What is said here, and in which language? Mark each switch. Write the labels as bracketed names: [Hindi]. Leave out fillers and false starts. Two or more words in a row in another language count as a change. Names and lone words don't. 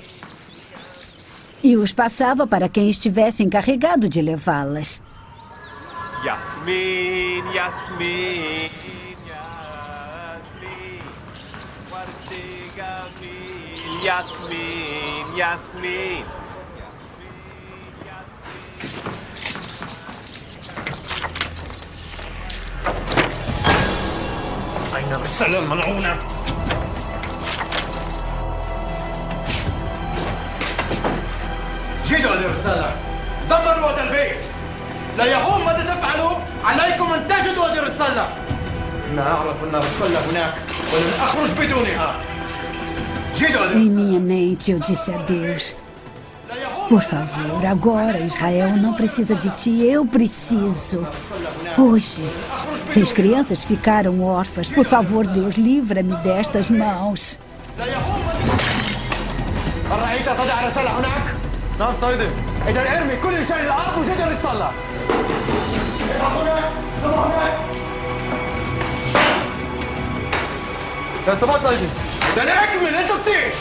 [Portuguese] E os passava para quem estivesse encarregado de levá-las. Yasmin, Yasmin, Yasmin, Yasmin, Yasmin. [Arabic] أين الرسالة الملعونة؟ جدوا هذه الرسالة. دمروا هذا البيت. لا يهون ماذا تفعلوا، عليكم أن تجدوا هذه الرسالة. أنا أعرف أن الرسالة هناك ولن أخرج بدونها. جدوا هذه [Portuguese] Em minha mente eu disse a Deus: por favor, agora Israel não precisa de ti, eu preciso. Hoje, 6 crianças ficaram órfãs. Por favor, Deus, livra-me destas mãos. [Arabic] رأيت تضع رسالة هناك؟ نعم سيدي. إذا ارمي كل شيء الأرض وجد الرسالة. تنسبات سيدي. إذا أكمل التفتيش.